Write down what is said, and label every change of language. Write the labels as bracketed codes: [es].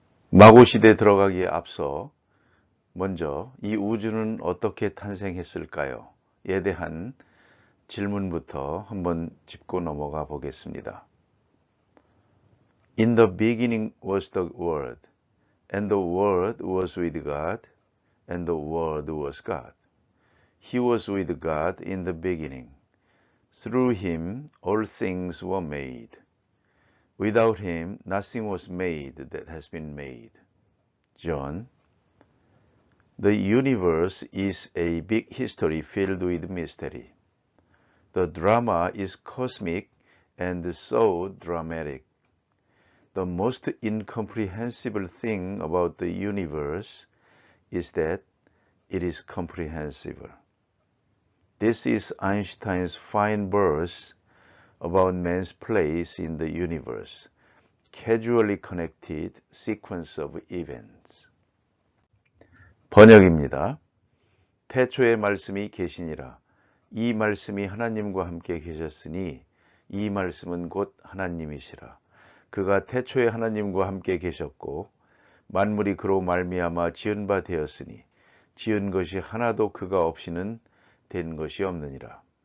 [ko] 마고 시대에 들어가기에 앞서 먼저 이 우주는 어떻게 탄생했을까요? 에 대한 질문부터 한번 짚고 넘어가 보겠습니다. [en] In the beginning was the Word, and the Word was with God, and the Word was God. He was with God in the beginning. Through him all things were made. Without him nothing was made that has been made. John. The universe is a big history filled with mystery. The drama is cosmic and so dramatic. The most incomprehensible thing about the universe is that it is comprehensible. This is Einstein's fine verse about man's place in the universe, casually connected sequence of events. [ko] 번역입니다. 태초에 말씀이 계시니라. 이 말씀이 하나님과 함께 계셨으니 이 말씀은 곧 하나님이시라. 그가 태초에 하나님과 함께 계셨고 만물이 그로 말미암아 지은 바 되었으니 지은 것이 하나도 그가 없이는 된 것이 없느니라.